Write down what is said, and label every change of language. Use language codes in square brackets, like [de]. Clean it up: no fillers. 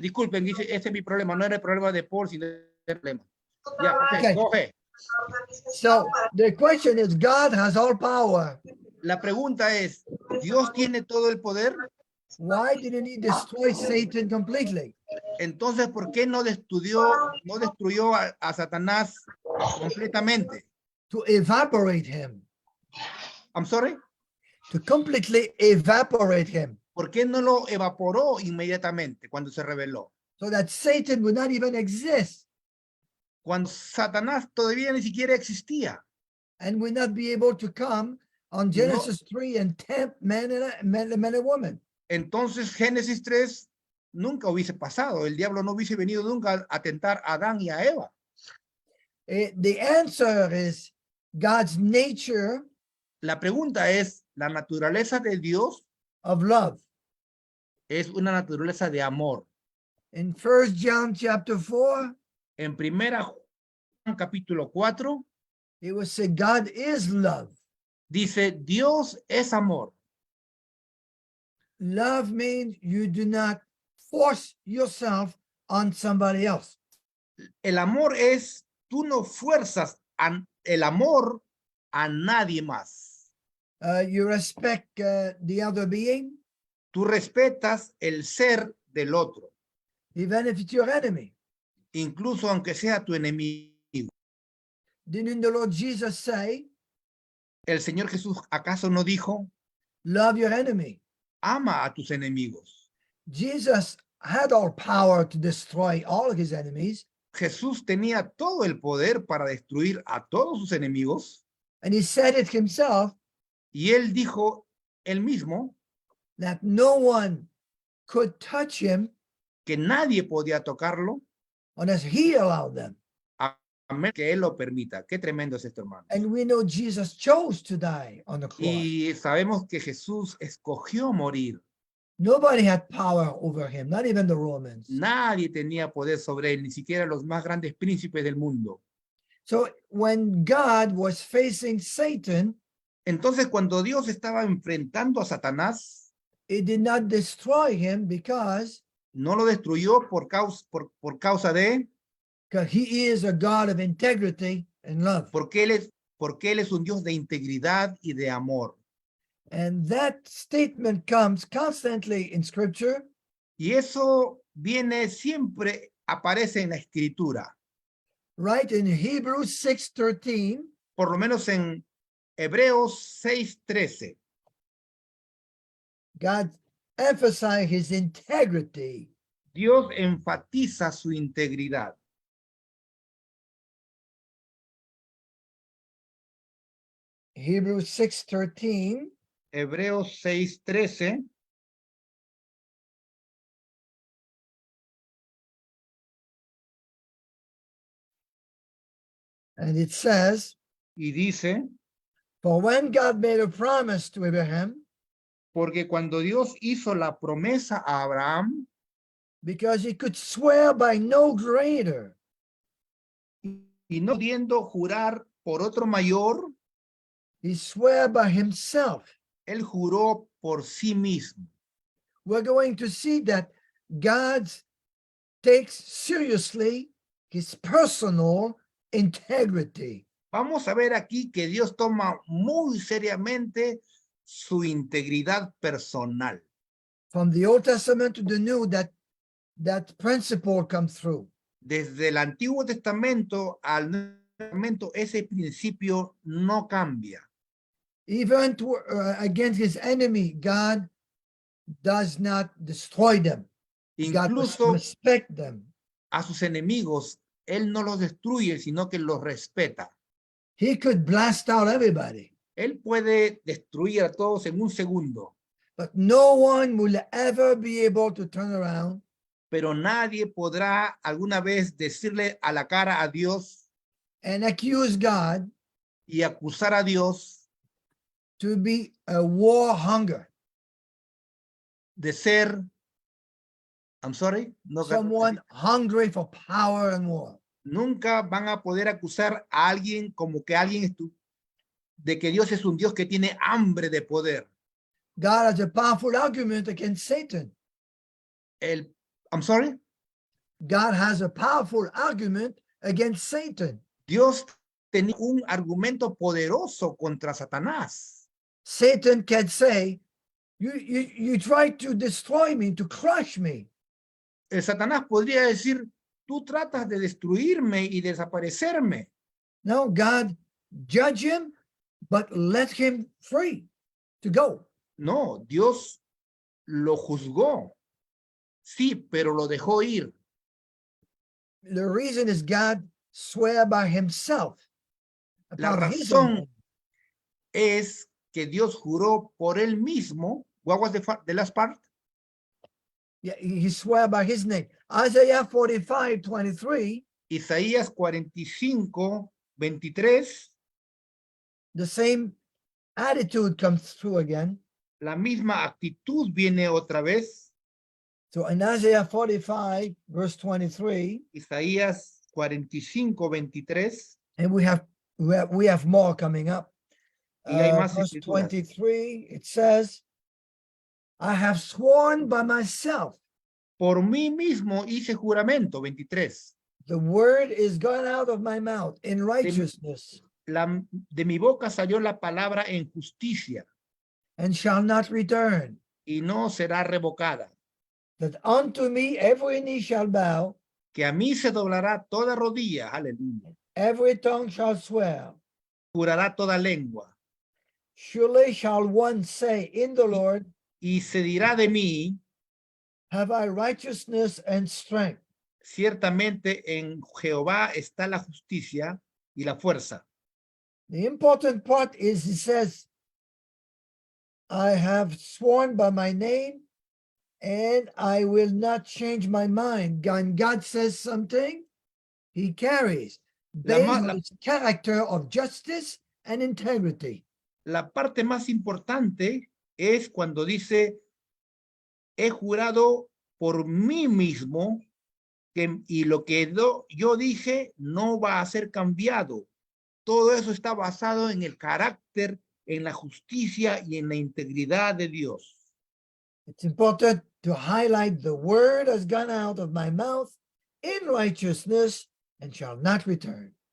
[es] Disculpen, ese es mi problema. No era el problema de Paul, sino el problema. [en] Yeah, okay, go ahead. So the question is, God has all power. [es] La pregunta es, ¿Dios tiene todo el poder? [en] Why didn't he destroy Satan completely? [es] Entonces, ¿por qué no destruyó a Satanás completamente? [en] To evaporate him. I'm sorry. To completely evaporate him. [es] ¿Por qué no lo evaporó inmediatamente cuando se rebeló? [en] So that Satan would not even exist. [es] Cuando Satanás todavía ni siquiera existía. [en] And would not be able to come on Genesis 3 and tempt men and women. [es] Entonces Génesis 3 nunca hubiese pasado. El diablo no hubiese venido nunca a tentar a Adán y a Eva. [en] The answer is God's nature. [es] La pregunta es, ¿la naturaleza de Dios? [en] Of love. [es] Es una naturaleza de amor. [en] In 1 John chapter 4. [es] En primera Juan capítulo 4. [en] It was said God is love. [es] Dice, Dios es amor. [en] Love means you do not force yourself on somebody else. [es] El amor es, tú no fuerzas el amor a nadie más. [en] You respect the other being. [es] Tú respetas el ser del otro. [en] Even if it's your enemy. [es] Incluso aunque sea tu enemigo. [en] Didn't the Lord Jesus say? [es] ¿El Señor Jesús acaso no dijo? [en] Love your enemy. [es] Ama a tus enemigos. [en] Jesus had all power to destroy all of his enemies. [es] Jesús tenía todo el poder para destruir a todos sus enemigos. [en] And he said it himself [es] Y él dijo él mismo [en] that no one could touch him [es] que nadie podía tocarlo [en] unless he allowed them. [es] a menos que él lo permita. Qué tremendo es esto, hermano. [en] And we know Jesus chose to die on the cross. [es] Y sabemos que Jesús escogió morir. [en] Nobody had power over him, not even the Romans. [es] Nadie tenía poder sobre él, ni siquiera los más grandes príncipes del mundo. [en] So when God was facing Satan, [es] Entonces, cuando Dios estaba enfrentando a Satanás, [en] it did not destroy him because [es] no lo destruyó por causa de, [en] he is a God of integrity and love. [es] porque él es un Dios de integridad y de amor. [en] And that statement comes constantly in scripture. [es] Y eso siempre aparece en la escritura, [en] Right in Hebrews 6:13, [es] por lo menos en Hebreos 6:13. [en] God emphasized his integrity. [es] Dios enfatiza su integridad. [en] Hebrews 6:13. [es] Hebreos 6:13. [en] And it says, [es] Y dice, [en] for when God made a promise to Abraham, [es] porque cuando Dios hizo la promesa a Abraham, [en] because he could swear by no greater, [es] y no pudiendo jurar por otro mayor, [en] he swore by himself. [es] él juró por sí mismo. [en] We're going to see that God takes seriously his personal integrity. [es] Vamos a ver aquí que Dios toma muy seriamente su integridad personal. [en] From the Old Testament to the New, that principle comes through. [es] Desde el Antiguo Testamento al Nuevo Testamento, ese principio no cambia. [en] Even against his enemy, God does not destroy them. God must [es] Incluso [en] respect them. [es] a sus enemigos, él no los destruye, sino que los respeta. [en] He could blast out everybody, [es] Él puede destruir a todos en un segundo, [en] but no one will ever be able to turn around [es] pero nadie podrá alguna vez decirle a la cara a Dios [en] and accuse God [es] y acusar a Dios [en] to be a war hunger, [es] de ser, [en] someone hungry for power and war. [es] nunca van a poder acusar a alguien como que de que Dios es un Dios que tiene hambre de poder. [en] God has a powerful argument against Satan. God has a powerful argument against Satan. [es] Dios tenía un argumento poderoso contra Satanás. [en] Satan can say, you tried to destroy me, to crush me. [es] El Satanás podría decir, tú tratas de destruirme y desaparecerme. [en] No, God judge him, but let him free to go. [es] No, Dios lo juzgó. Sí, pero lo dejó ir. [en] The reason is God swear by himself. [es] La razón es que Dios juró por él mismo. [en] What was the last part? Yeah, he swear by his name. Isaiah 45:23. [es] Isaías 45:23. [en] The same attitude comes through again. [es] La misma actitud viene otra vez. [en] So in Isaiah 45, verse 23. [es] Isaías 45:23. [en] And we have more coming up. [es] Y hay más [en] verse [es] escrituras. [en] 23, it says, I have sworn by myself. [es] Por mí mismo hice juramento, 23. [en] The word is gone out of my mouth in righteousness. [es] De mi boca salió la palabra en justicia. [en] And shall not return. [es] Y no será revocada. [en] That unto me every knee shall bow. [es] Que a mí se doblará toda rodilla, aleluya. [en] Every tongue shall swear. [es] Jurará toda lengua. [en] Surely shall one say in the Lord, [es] y se dirá de mí, [en] have I righteousness and strength. [es] Ciertamente en Jehová está la justicia y la fuerza. [en] The important part is he says, I have sworn by my name and I will not change my mind. When God says something, he carries based on his character of justice and integrity. [es] La parte más importante es cuando dice, he jurado por mí mismo y lo que yo dije no va a ser cambiado. Todo eso está basado en el carácter, en la justicia y en la integridad de Dios. [en] It's important to highlight the word has gone out of my mouth in righteousness and shall not return.